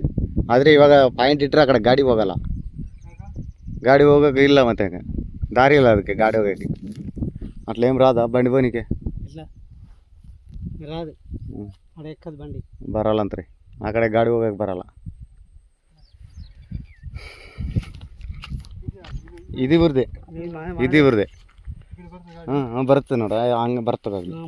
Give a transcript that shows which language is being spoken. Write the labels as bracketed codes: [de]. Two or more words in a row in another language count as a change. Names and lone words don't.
[kn] ಆದರೆ ಇವಾಗ ಪಾಯಿಂಟ್ ಇಟ್ಟರೆ ಆ ಕಡೆ ಗಾಡಿ ಹೋಗಲ್ಲ. ಗಾಡಿ ಹೋಗೋಕೆ ಇಲ್ಲ, ಮತ್ತೆ ದಾರಿ ಇಲ್ಲ ಅದಕ್ಕೆ ಗಾಡಿ ಹೋಗೋಕ್ಕೆ. [te] అట్లేం రాదా బండి పోనీకే? రాదు, ఎక్కదు బండి, [kn] ಬರಲ್ಲಂತ್ರಿ ಆ ಕಡೆ ಗಾಡಿ ಹೋಗಕ್ಕೆ ಬರಲ್ಲ. ಇದು ಇವ್ರದ್ದೇ, ಇದು ಇವ್ರದ್ದೇ. ಹಾಂ ಹಾಂ ಬರುತ್ತೆ ನೋಡ, ಹಂಗೆ ಬರ್ತದೆ.